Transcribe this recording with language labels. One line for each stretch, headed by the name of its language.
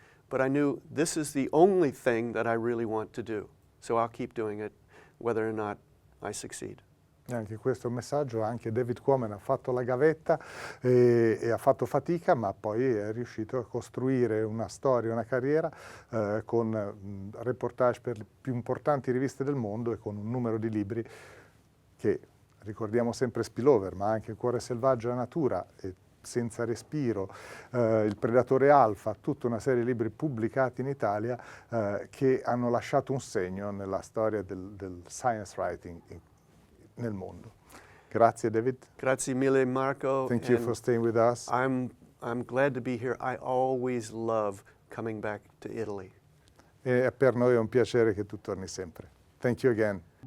English: But I knew this is the only thing that I really want to do. So I'll keep doing it, whether or not I succeed.
Italian: E anche questo messaggio, anche David Quammen ha fatto la gavetta e ha fatto fatica, ma poi è riuscito a costruire una storia, una carriera con reportage per le più importanti riviste del mondo e con un numero di libri che, ricordiamo sempre Spillover, ma anche Cuore, selvaggio, della natura e Senza respiro, Il predatore alfa, tutta una serie di libri pubblicati in Italia che hanno lasciato un segno nella storia del science writing nel mondo. Grazie David. Grazie mille Marco.
English: Thank you for staying with us. I'm glad to be here. I always love coming back to Italy.
Italian: E per noi è un piacere che tu torni sempre.
English: Thank you again.